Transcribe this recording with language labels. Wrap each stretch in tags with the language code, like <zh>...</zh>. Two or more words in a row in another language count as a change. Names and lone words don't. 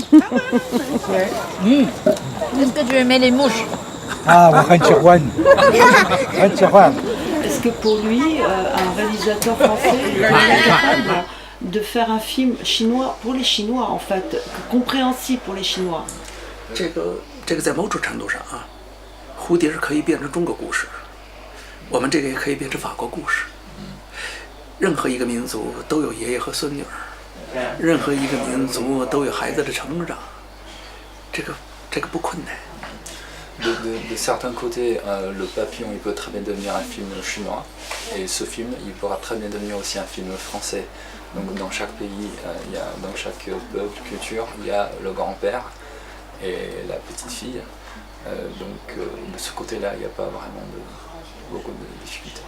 <fr>Est-ce que tu aimais les mouches? Est-ce que pour lui, un réalisateur français est capable de faire un film chinois pour les Chinois, en fait, compréhensible pour les Chinois?</fr> <zh>这个在某种程度上啊，蝴蝶是可以变成中国故事，我们这个也可以变成法国故事。任何一个民族都有爷爷和孙女儿，任何一个民族都有孩子的成长，这个不困难。</zh> <fr>De certains côtés, le papillon il peut très bien devenir un film chinois, et ce film il pourra très bien devenir aussi un film français. Donc dans chaque pays, dans chaque peuple, culture, il y a le grand-père et la petite fille. Donc de ce côté-là, il n'y a pas vraiment beaucoup de difficultés.</fr>